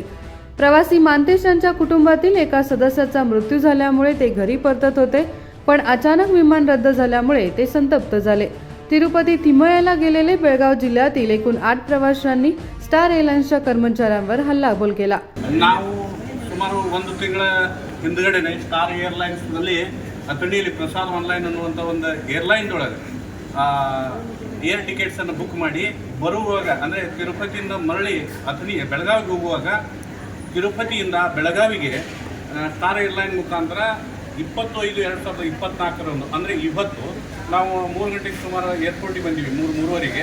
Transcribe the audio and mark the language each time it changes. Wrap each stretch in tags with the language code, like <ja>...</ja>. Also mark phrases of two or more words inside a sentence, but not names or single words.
<mr>प्रवासी मानतेश यांच्या कुटुंबातील एका सदस्याचा मृत्यू झाल्यामुळे ते घरी परतत होते, पण अचानक विमान रद्द झाल्यामुळे ते संतप्त झाले। तिरुपती थिमय्याला गेलेले बेळगाव जिल्ह्यातील एकूण 8 प्रवाशांनी स्टार एअरलाइन्सच्या कर्मचाऱ्यांवर हल्लाबोल केला।</mr> <kn>ಸುಮಾರು ಒಂದು ತಿಂಗಳ ಹಿಂದುಗಡೆನೆ ಸ್ಟಾರ್ ಏರ್ಲೈನ್ಸ್ನಲ್ಲಿ ಅಥಣಿಯಲ್ಲಿ ಪ್ರಸಾದ್ ಆನ್ಲೈನ್ ಅನ್ನುವಂಥ ಒಂದು ಏರ್ಲೈನ್ದೊಳಗೆ</kn> <en>air tickets</en> <kn>ಬುಕ್ ಮಾಡಿ ಬರುವಾಗ ಅಂದರೆ ತಿರುಪತಿಯಿಂದ ಮರಳಿ ಅಥಣಿ ಬೆಳಗಾವಿಗೆ ಹೋಗುವಾಗ ತಿರುಪತಿಯಿಂದ ಬೆಳಗಾವಿಗೆ ಸ್ಟಾರ್ ಏರ್ಲೈನ್ ಮುಖಾಂತರ 25/2/2024 ಅಂದರೆ ಇವತ್ತು ನಾವು 3 ಗಂಟೆಗೆ ಸುಮಾರು ಏರ್ಪೋರ್ಟಿಗೆ ಬಂದಿವಿ, 3:30ವರೆಗೆ।</kn>